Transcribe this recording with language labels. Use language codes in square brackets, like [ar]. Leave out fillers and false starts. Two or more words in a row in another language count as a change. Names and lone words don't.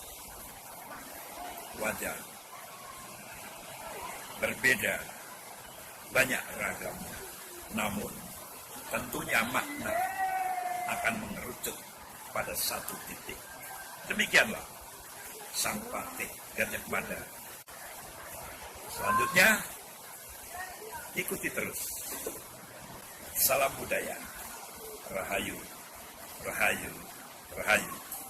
[id] Wajar, berbeda, banyak ragamnya, namun tentunya makna akan mengerucut pada satu titik. Demikianlah Sang Patih Gajah Mada. Selanjutnya, ikuti terus. Salam budaya. Rahayu, rahayu, rahayu.